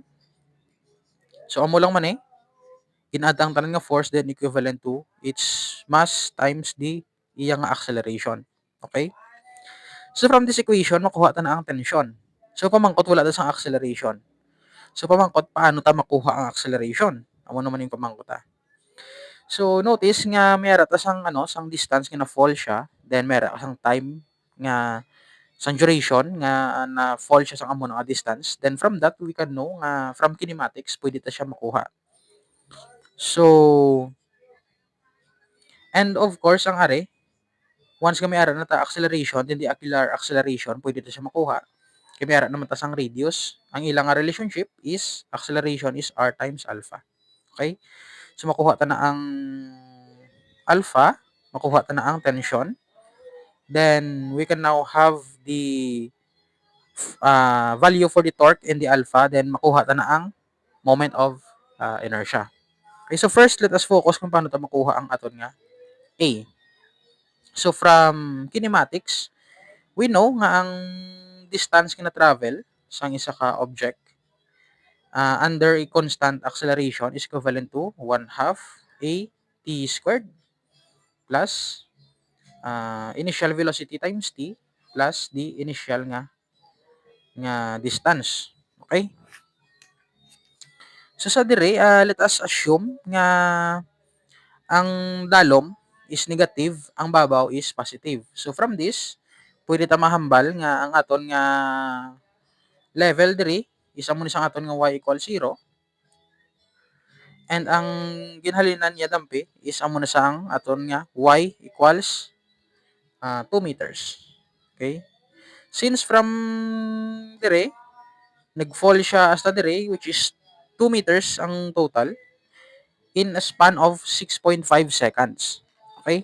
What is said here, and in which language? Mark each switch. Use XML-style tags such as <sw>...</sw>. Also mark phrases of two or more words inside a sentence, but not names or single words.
<hil>So amo lang man inaad ang tanan nga</hil> <en>force then equivalent to its mass times the</en> <hil>iya nga acceleration. Okay?</hil> <en>So from this equation</en> <hil>makuha ta na ang tension. So pamangkot wala ta sang acceleration. So pamangkot paano ta makuha ang acceleration? Amo naman yung pamangkot</hil> <en>So notice</en> <hil>nga mera ta sang sang distance nga na-fall siya, then mera sang time nga sang duration nga na-fall siya sang amo nga distance.</hil> <en>Then from that we can know nga from kinematics</en> <hil>pwede ta siya makuha.</hil> <en>So and of course</en> <hil>ang ari once nga may ara na ta acceleration,</hil> <en>then the angular acceleration</en> <hil>pwede ta siya makuha. Kay may ara naman ta sang radius. Ang ilang nga</hil> <en>relationship is acceleration is r times alpha. Okay?</en> <hil>So makuha ta na ang alpha, makuha ta na ang tension.</hil> <en>Then we can now have the value for the torque and the alpha, then</en> <hil>makuha ta na ang</hil> <en>moment of inertia. Okay, so first let us focus</en> <hil>kung paano ta makuha ang aton nga</hil> <en>A. So from kinematics, we know nga ang distance nga na travel</en> <hil>sang isa ka</hil> <en>object under a constant acceleration is equivalent to 1/2 a t squared plus initial velocity times t plus the initial nga distance. Okay?</en> <hil>So sa dire,</hil> <en>let us assume nga</en> <hil>ang dalom</hil> <en>is negative,</en> <hil>ang babaw</hil> <en>is positive. So from this,</en> <hil>pwede ta mahambal nga ang aton nga level dire is amo ni sang aton nga</hil> <en>y equals 0 and</en> <hil>ang ginhalinan niya dampi is amo na sang aton nga</hil> <en>y equals 2 meters. Okay? Since from dire,</en> <hil>nag-fall siya hasta dire</hil> <en>which is 2 meters ang total in a span of 6.5 seconds. Okay?</en>